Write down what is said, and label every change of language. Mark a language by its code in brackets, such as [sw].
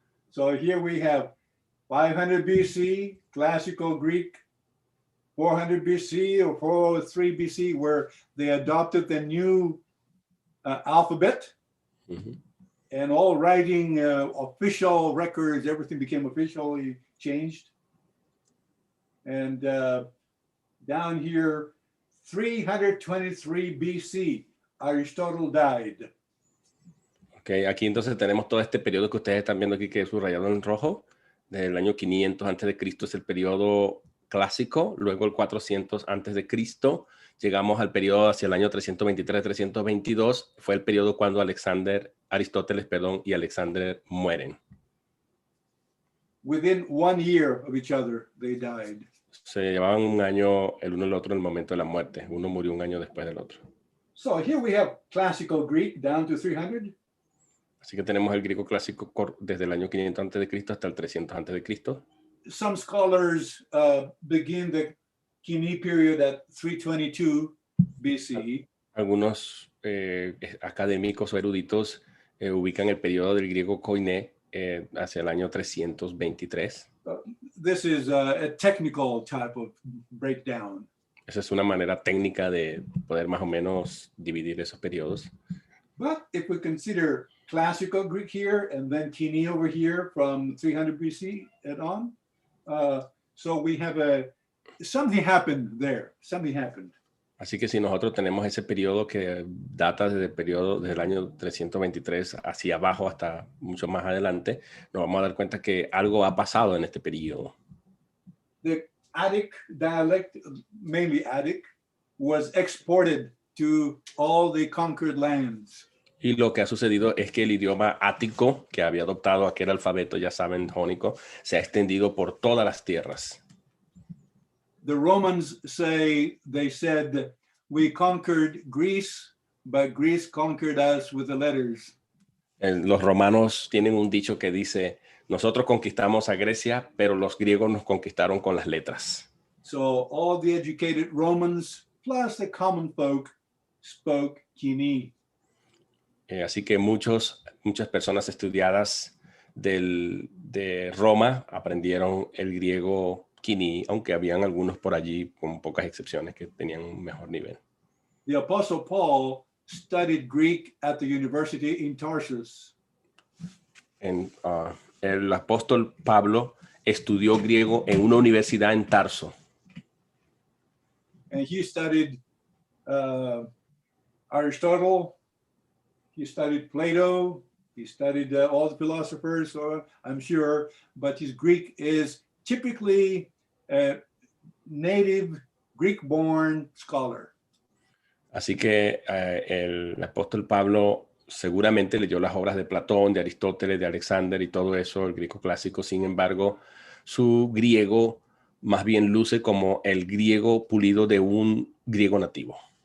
[en] So here we have 500 BC, classical Greek, 400 BC or 403 BC, where they adopted the new alphabet. Mm-hmm. And all writing, official records, everything became officially changed. And down here, 323 BC, Aristotle died. [es] Okay, aquí entonces tenemos todo este periodo que ustedes están viendo aquí que es subrayado en rojo. Desde el año 500 antes de Cristo es el periodo clásico, luego el 400 antes de Cristo, llegamos al periodo hacia el año 323-322, fue el periodo cuando Aristóteles, y Alexander mueren. [en] Within 1 year of each other, they died. [es] Se llevaban un año el uno el otro en el momento de la muerte. Uno murió un año después del otro. [en] So here we have classical Greek down to 300. [es] Así que tenemos el griego clásico desde el año 500 antes de Cristo hasta el 300 antes de Cristo. [en] Some scholars begin the KOINE period at 322 BC. [es] Algunos académicos o eruditos ubican el periodo del griego KOINE hacia el año 323. [en] This is a technical type of breakdown. [es] Esa es una manera técnica de poder más o menos dividir esos periodos. [en] But if we consider classical Greek here and then KOINE over here from 300 BC and on, so we have something happened there. Something happened. [es] Así que si nosotros tenemos ese periodo que data desde el año 323 hacia abajo hasta mucho más adelante, nos vamos a dar cuenta que algo ha pasado en este periodo. [en] The Attic dialect, mainly Attic, was exported to all the conquered lands. [es] Y lo que ha sucedido es que el idioma ático, que había adoptado aquel alfabeto, ya saben, jónico, se ha extendido por todas las tierras. [en] The Romans they said, we conquered Greece, but Greece conquered us with the letters. [es] Los romanos tienen un dicho que dice, nosotros conquistamos a Grecia, pero los griegos nos conquistaron con las letras. [en] So all the educated Romans, plus the common folk, spoke KOINE. [es] Así que muchas personas estudiadas de Roma aprendieron el griego KOINE, aunque habían algunos por allí, con pocas excepciones, que tenían un mejor nivel. [en] The Apostle Paul studied Greek at the university in Tarsus. [es] El apóstol Pablo estudió griego en una universidad en Tarso. [en] And he studied Aristotle, he studied Plato, he studied all the philosophers, I'm sure, but his Greek is typically a native Greek-born scholar. [es] Así que el apóstol Pablo seguramente leyó las obras de Platón, de Aristóteles, de Alexander y todo eso, el griego clásico. Sin embargo, su griego más bien luce como el griego pulido de un griego nativo.